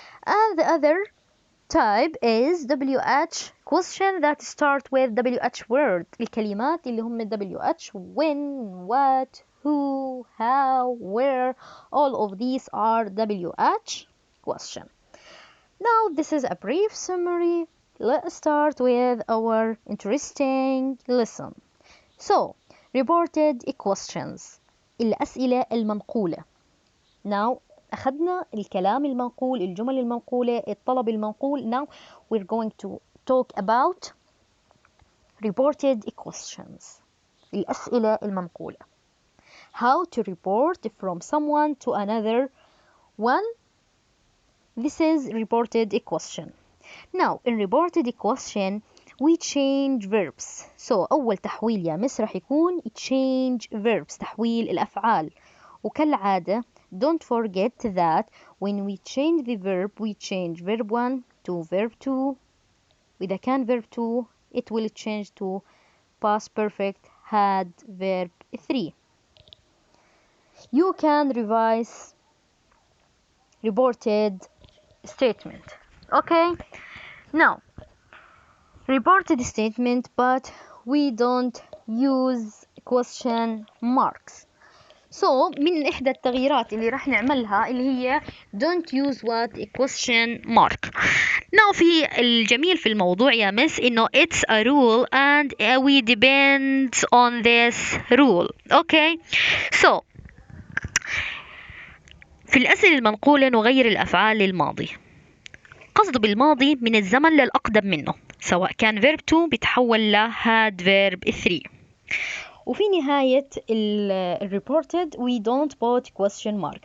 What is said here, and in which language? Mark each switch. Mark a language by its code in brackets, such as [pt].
[en] And the other type is WH question that start with WH word, [ar] الكلمات اللي هم [en] WH, when, what, who, how, where, all of these are WH question. Now this is a brief summary. Let's start with our interesting lesson. So, reported questions, [ar] الأسئلة المنقولة. Now أخذنا الكلام المنقول, الجمل المنقولة, الطلب المنقول. [en] Now we're going to talk about reported questions, [ar] الأسئلة المنقولة. [en] How to report from someone to another one. This is reported question. Now in reported question we change verbs. [ar] So أول تحويل يا مس رح يكون [en] change verbs, [ar] تحويل الأفعال. وكالعادة [en] don't forget that when we change the verb we change verb 1 to verb 2. [ar] وإذا كان [en] verb 2 it will change to past perfect had verb 3. You can revise reported statement. Okay, now reported statement but we don't use question marks. [ar] So من إحدى التغييرات اللي راح نعملها اللي هي [en] don't use what a question mark. Now [ar] في الجميل في الموضوع يا مس إنه [en] it's a rule and we depend on this rule. Okay, so [ar] في الأسئلة المنقولة نغير الأفعال للماضي. قصده بالماضي من الزمن للأقدم منه، سواء كان verb 2 بيتحول ل had verb 3. وفي نهاية [en] reported we don't put question mark.